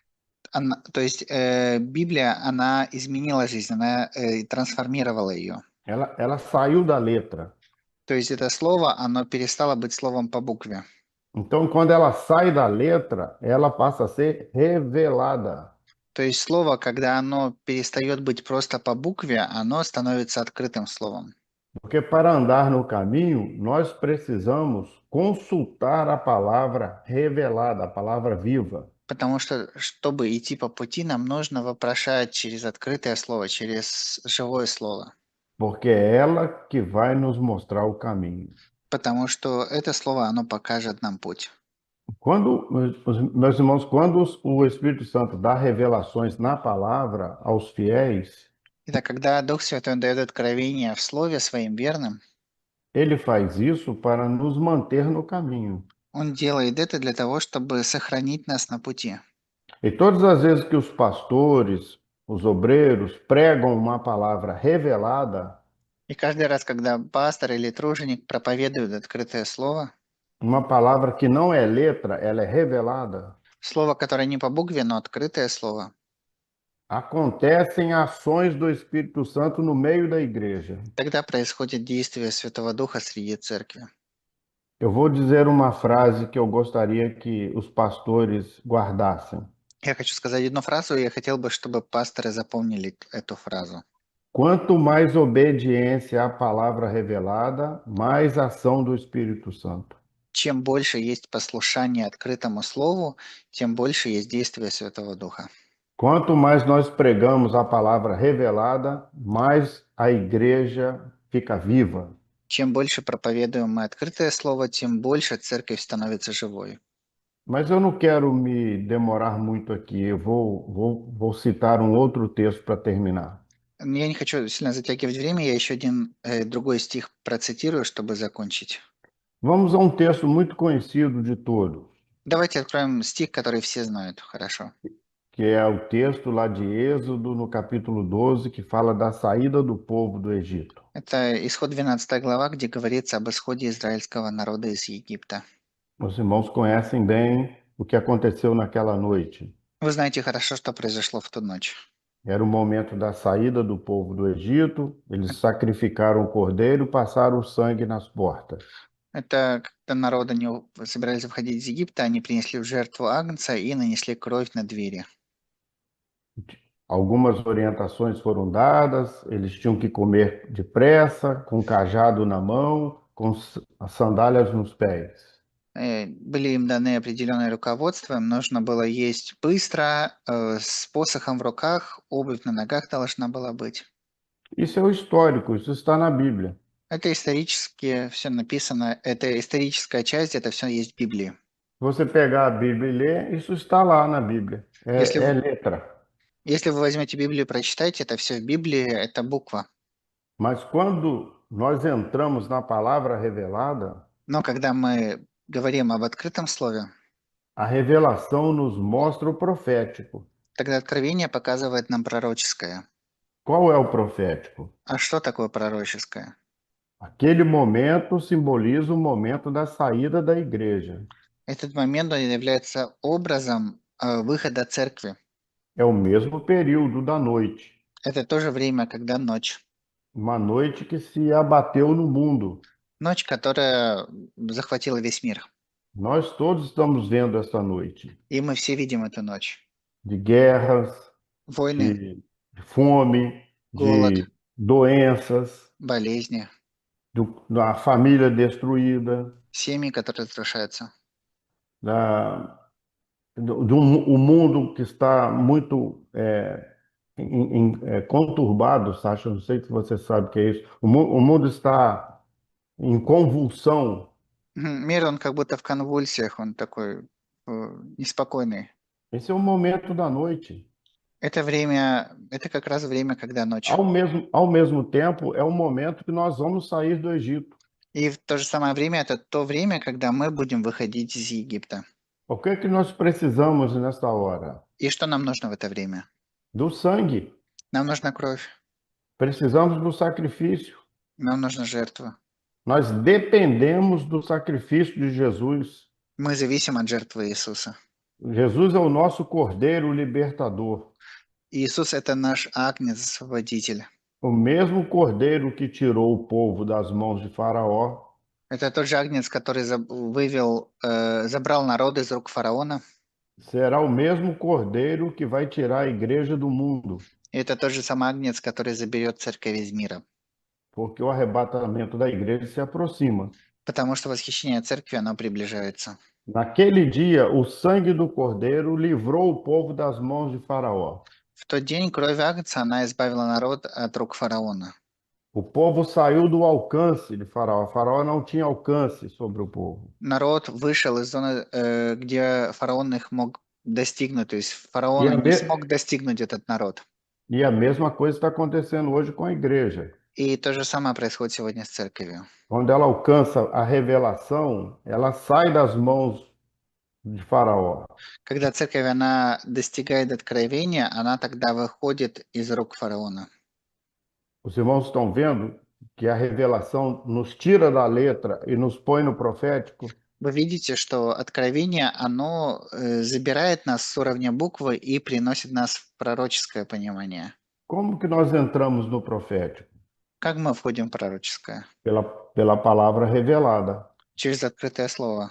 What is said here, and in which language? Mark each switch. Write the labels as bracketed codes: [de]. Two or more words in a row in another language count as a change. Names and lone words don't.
[ru] То есть Библия, она изменила жизнь, она трансформировала ее. [pt] Ela saiu da letra. [ru] То есть это слово, оно перестало быть словом по букве. [pt] Então, quando ela sai da letra, ela passa a ser revelada. [ru] То есть слово, когда оно перестает быть просто по букве, оно становится открытым словом. [pt] Porque para andar no caminho, nós precisamos consultar a palavra revelada, a palavra viva. [ru] Потому что, чтобы идти по пути, нам нужно вопрошать через открытое слово, через живое слово. [pt] Porque é ela que vai nos mostrar o caminho. [ru] Потому что это слово, оно покажет нам путь. [pt] Quando, meus irmãos, quando o Espírito Santo dá revelações na palavra aos fiéis, [ru] Итак, когда Дух Святой дает откровение в Слове своим верным, [pt] ele faz isso para nos manter no caminho. [ru] Он делает это для того, чтобы сохранить нас на пути. [pt] E todas as vezes que os pastores, os obreiros pregam uma palavra revelada, [ru] И каждый раз, когда пастор или труженик проповедует открытое слово, [pt] uma palavra que não é letra, ela é revelada, [ru] слово, которое не по букве, но открытое слово, [pt] acontecem ações do Espírito Santo no meio da igreja. [ru] тогда происходит действие Святого Духа среди церкви. [pt] Eu vou dizer uma frase que eu gostaria que os pastores guardassem. [ru] Я хочу сказать одну фразу, и я хотел бы, чтобы пасторы запомнили эту фразу. [pt] Quanto mais obediência à palavra revelada, mais ação do Espírito Santo. [ru] Чем больше есть послушание открытому слову, тем больше есть действие Святого Духа. [pt] Quanto mais nós pregamos a palavra revelada, mais a igreja fica viva. [ru] Чем больше проповедуем мы открытое слово, тем больше церковь становится живой. [pt] Mas eu não quero me demorar muito aqui. Eu vou citar um outro texto para terminar. [ru] Я не хочу сильно затягивать время, я еще один другой стих процитирую, чтобы закончить. [pt] Vamos a um texto muito conhecido de todos, [ru] Давайте откроем стих, который все знают хорошо. [pt] que é o texto lá de Êxodo, no capítulo 12, que fala da saída do povo do Egito. [ru] Это исход 12 глава, где говорится об исходе израильского народа из Египта. [pt] Os irmãos conhecem bem o que aconteceu naquela noite. [ru] Вы знаете хорошо, что произошло в ту ночь. [pt] Era o momento da saída do povo do Egito, eles sacrificaram o cordeiro e passaram o sangue nas portas. [ru] Это когда народы не собирались выходить из Египта, они принесли в жертву агнца и нанесли кровь на двери. [pt] Algumas orientações foram dadas, eles tinham que comer depressa, com cajado na mão, com as sandálias nos pés. [ru] Были им даны определенные руководства, им нужно было есть быстро, с посохом в руках, обувь на ногах должна была быть. [pt] Isso é o histórico, isso está na Bíblia. [ru] Это исторически все написано, это историческая часть, это все есть в Библии. [pt] Se você pegar a Bíblia e ler, isso está lá na Bíblia. É letra. [ru] Если вы возьмете Библию и прочитаете, это все в Библии, это буква. [pt] Mas quando nós entramos na palavra revelada, [ru] Но когда мы говорим об открытом слове, [pt] a revelação nos mostra o profético. [ru] тогда откровение показывает нам пророческое. [pt] Qual é o profético? [ru] А что такое пророческое? [pt] Aquele momento simboliza o momento da saída da igreja. [ru] Этот момент он является образом выхода церкви. [pt] É o mesmo período da noite. [ru] Это тоже время, когда ночь. [pt] Uma noite que se abateu no mundo. [ru] Ночь, которая захватила весь мир. [pt] Nós todos estamos vendo essa noite. [ru] И мы все видим эту ночь. [pt] De guerras, [ru] Войны, [pt] de fome, [ru] голод, [pt] de doenças, [ru] болезни, [pt] da família destruída, [ru] семьи, которые разрушаются. [pt] O mundo que está muito conturbado, Sasha, não sei se você sabe o que é isso. O mundo está em convulsão. [ru] Мир, он как будто в конвульсиях, он такой неспокойный. [pt] Esse é o momento da noite. [ru] Это как раз время, когда ночь. [pt] Ao mesmo tempo, é o momento que nós vamos sair do Egito. [ru] И в то же самое время это то время, когда мы будем выходить из Египта. [pt] O que é que nós precisamos nesta hora? [ru] И что нам нужно в это время? [pt] Do sangue. [ru] Нам нужна кровь, [pt] Precisamos do sacrifício. [ru] нам нужна жертва. [pt] Nós dependemos do sacrifício de Jesus. [ru] Мы зависим от жертвы Иисуса. [pt] Jesus é o nosso Cordeiro libertador. [ru] Иисус– это наш агнец-освободитель. [pt] O mesmo Cordeiro que tirou o povo das mãos de Faraó [ru] Это тот же агнец, который забрал народ из рук фараона. [pt] será o mesmo Cordeiro que vai tirar a igreja do mundo, [ru] И это тот же самый агнец, который заберет церковь из мира. [pt] porque o arrebatamento da igreja se aproxima. [ru] Потому что восхищение церкви, оно приближается. [pt] Naquele dia, o sangue do Cordeiro livrou o povo das mãos de Faraó. [ru] В тот день кровь агнца, она избавила народ от рук фараона. [pt] O povo saiu do alcance de Faraó. Faraó não tinha alcance sobre o povo. [ru] Народ вышел из зоны, где фараон их мог достигнуть. То есть [pt] E [ru] фараон a, не me- смог достигнуть этот народ. [pt] e a mesma coisa está acontecendo hoje com a igreja. [ru] И то же самое происходит сегодня с церковью. [pt] Quando ela alcança a revelação, ela sai das mãos de Faraó. [ru] Когда церковь, она достигает откровения, она тогда выходит из рук фараона. [pt] Os irmãos estão vendo que a revelação nos tira da letra e nos põe no profético? [ru] Вы видите, что откровение, оно забирает нас с уровня буквы и приносит нас в пророческое понимание. [pt] Como que nós entramos no profético? [ru] Как мы входим в пророческое? [pt] Pela palavra revelada. [ru] Через открытое слово.